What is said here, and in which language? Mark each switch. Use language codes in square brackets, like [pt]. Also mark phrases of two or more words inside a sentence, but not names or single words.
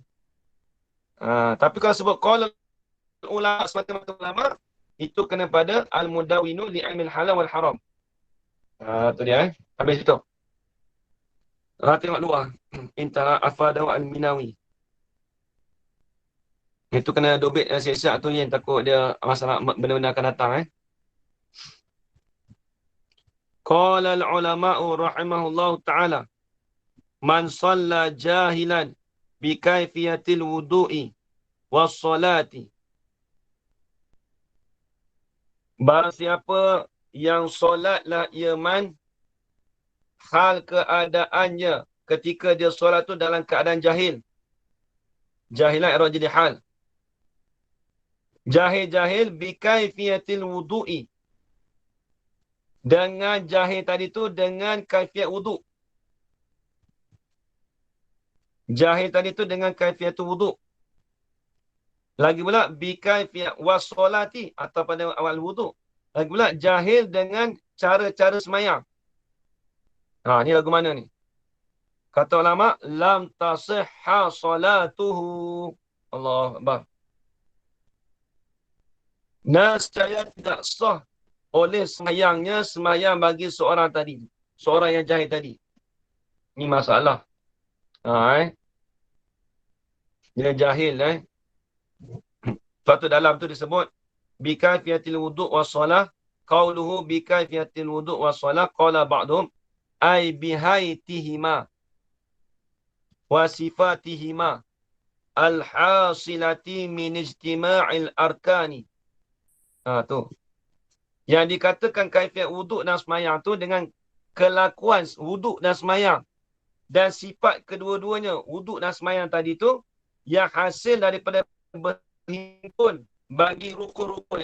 [ms] Tapi kalau sebut [ar] قال العلماء [ms] semata-mata ulama, itu kena pada [ar] المدون لعلم الحلال والحرام. [ms] Tu dia Habis itu. Tengok luar. Intara Afada wa Al-Minawi. Itu kena dobit siap-siap tu yang takut dia masalah benda-benda akan datang. [ar] قال العلماء رحمهم الله تعالى. من صلى جاهلا بكيفية الوضوء والصلاة. [ms] Barang siapa yang solatlah ia man hal keadaannya ketika dia solat tu dalam keadaan jahil. Jahilah i'rab jadi hal. [ar] جاهل جاهل بكيفية الوضوء. [ms] Dengan jahil tadi tu dengan kaifiat wuduk. Jahil tadi tu dengan kaifiat wuduk. Lagi pula [ar] بكيفية والصلاة [ms] atau pada awal wuduk. Lagi pula jahil dengan cara-cara semayang. Ni lagu mana ni? Kata ulama, [ar] لم تصح صلاته. الله أكبر. [ms] Nescaya tidak sah oleh semayang bagi seorang tadi. Seorang yang jahil tadi. Ini masalah. Dia jahil. Sebab tu dalam tu disebut [ar] بكيفية الوضوء والصلاة. قوله بكيفية الوضوء والصلاة. قال بعضهم أي بهيئتهما وصفتهما الحاصلة من اجتماع الأركان. [ms] Tu. Yang dikatakan kaifiat wuduk dan semayang tu dengan kelakuan wuduk dan semayang. Dan sifat kedua-duanya, wuduk dan semayang tadi tu, yang hasil daripada berhimpun bagi rukun-rukun.